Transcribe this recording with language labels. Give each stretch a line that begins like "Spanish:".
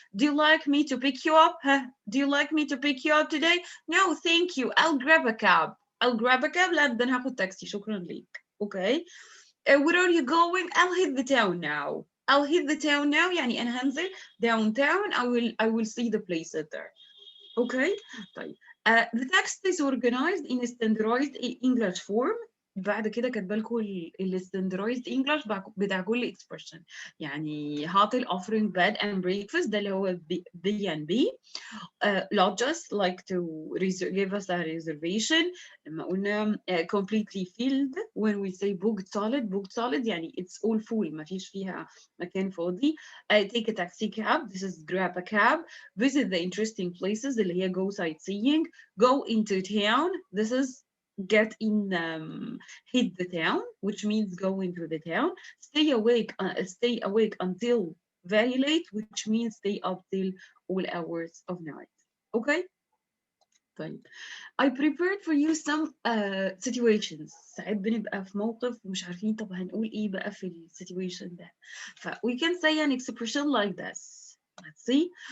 English: Do you like me to pick you up? Do you like me to pick you up today? No, thank you. I'll grab a cab.
Arabic: لا ده أنا هاخد taxi. شكرا ليك.
English: Okay. Where are you going? I'll hit the town now.
Arabic: يعني أنا هنزل downtown.
English: I will see the places there. Okay. طيب. The text is organized in a standardized English form.
Arabic: بعد كده كاتبه لكم الستاندرايزد انجلش بتاع كل expression.
English: يعني hotel offering bed and breakfast ده اللي هو B and B. Lodges like to give us a reservation. لما قلنا completely filled when we say booked solid يعني it's all full
Arabic: ما فيش فيها مكان فاضي.
English: Take a taxi cab. This is grab a cab. Visit the interesting places
Arabic: اللي هي
English: go sightseeing. Go into town. This is get in hit the town, which means go into the town. Stay awake until very late, which means stay up till all hours of night. Okay. طيب. I prepared for you some situations.
Arabic: ساعات بنبقى في موقف ومش عارفين طب هنقول ايه بقى في السيتويشن ده.
English: we can say an expression like this. Let's see.